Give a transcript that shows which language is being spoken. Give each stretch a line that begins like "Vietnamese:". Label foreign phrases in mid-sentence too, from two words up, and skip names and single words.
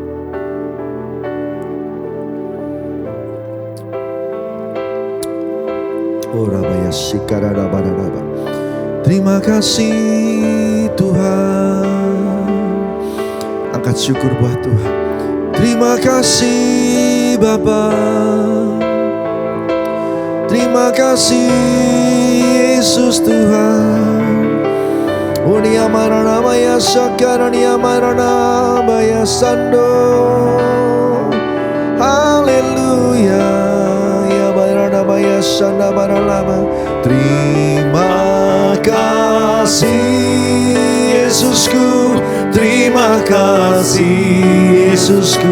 Indonesian: Terima kasih Tuhan. Angkat syukur buat Tuhan. Terima kasih Bapa. Terima kasih Yesus Tuhan. Unia marana maya sakarania marana maya sando. Haleluya. Terima kasih Yesusku, terima kasih Yesusku.